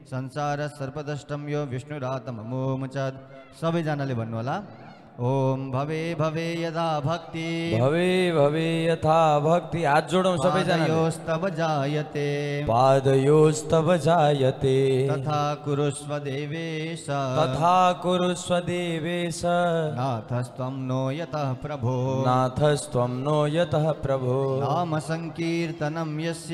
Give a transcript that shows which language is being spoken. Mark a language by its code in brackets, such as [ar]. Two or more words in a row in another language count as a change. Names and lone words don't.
[sa] संसार सर्पदष्टम यो विष्णुरातममोमचद। [ne] सबैजनाले भन्नु होला [sa] ओम भवे भवे यदा भक्ति भवे भवे यथा भक्ति। [ne] हात जोडौं सबैजनाले। [sa] पादयोस्तव जायते पादयोस्तव जायते तथा कुरुष्व देवेश तथा कुरुष्व देवेश नाथस्त्वं नो यतः प्रभो नाथस्त्वं नो यतः प्रभो। नाम संकीर्तनं यस्य